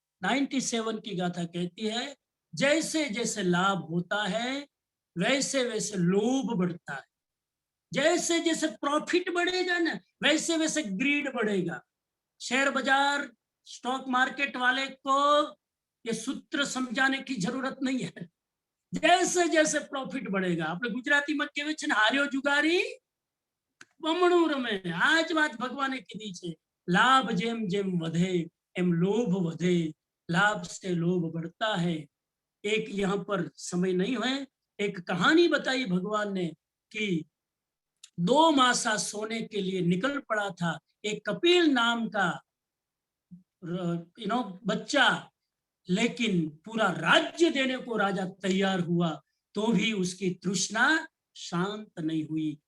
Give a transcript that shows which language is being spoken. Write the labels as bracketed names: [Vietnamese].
[Hindi] 97 की गाथा कहती है जैसे जैसे लाभ होता है वैसे वैसे लोभ बढ़ता है। जैसे जैसे प्रॉफिट बढ़ेगा ना वैसे वैसे ग्रीड बढ़ेगा। शेयर बाजार स्टॉक मार्केट वाले को ये सूत्र समझाने की जरूरत नहीं है। जैसे जैसे प्रॉफिट बढ़ेगा, [Gujarati] આપણે ગુજરાતીમાં કહેવાય છે ને હાર્યો જુગારી બમણું રમે। આજ વાત ભગવાને કીધી છે, લાભ જેમ જેમ વધે એમ લોભ વધે, [Hindi] लाभ से लोभ बढ़ता है। एक यहाँ पर समय नहीं है, एक कहानी बताई भगवान ने कि 2 मासा सोने के लिए निकल पड़ा था एक कपिल नाम का बच्चा, लेकिन पूरा राज्य देने को राजा तैयार हुआ तो भी उसकी तृष्णा शांत नहीं हुई।